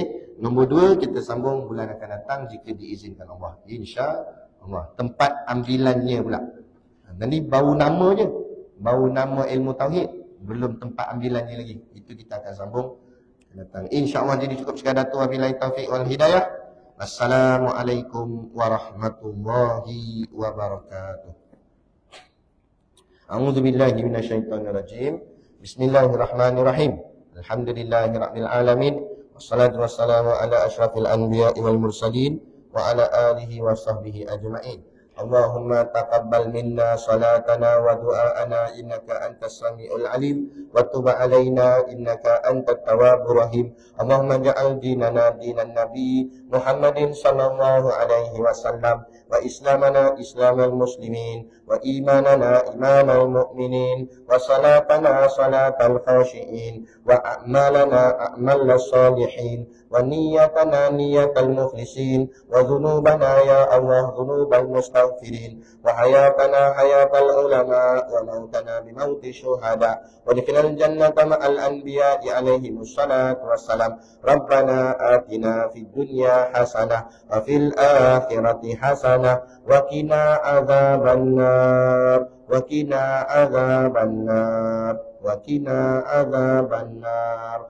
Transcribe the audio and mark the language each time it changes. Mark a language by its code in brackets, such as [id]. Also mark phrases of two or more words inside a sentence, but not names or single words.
[ms] Nombor 2, kita sambung bulan akan datang jika diizinkan Allah. InsyaAllah. Tempat ambilannya pula. Nanti bau nama je. Bau nama ilmu tauhid. Belum tempat ambilannya lagi. Itu kita akan sambung datang. InsyaAllah. Jadi cukup sekadar tu. [ar] وبالله التوفيق والهداية. السلام عليكم ورحمة الله وبركاته. أعوذ بالله من الشيطان الرجيم. بسم الله الرحمن الرحيم. الحمد لله رب العالمين. والصلاة والسلام على أشرف الأنبياء والمرسلين وعلى آله وصحبه أجمعين. اللهم تقبل منا صلاتنا ودعاءنا إنك أنت السميع العليم وتب علينا إنك أنت التواب الرحيم. اللهم اجعل ديننا دين النبي محمد صلى الله عليه وسلم وإسلامنا إسلام المسلمين وإيماننا إيمان المؤمنين وصلاتنا صلاة الخاشعين وأعمالنا أعمال الصالحين ونيتنا نية المخلصين وذنوبنا يا الله ذنوب المستغفرين وحياتنا حياة العلماء وموتنا بموت الشهداء وأدخلنا الجنة مع الأنبياء عليهم الصلاة والسلام. ربنا آتنا في الدنيا حسنة وفي الآخرة حسنة وقنا عذاب النار وقنا عذاب النار وقنا عذاب النار.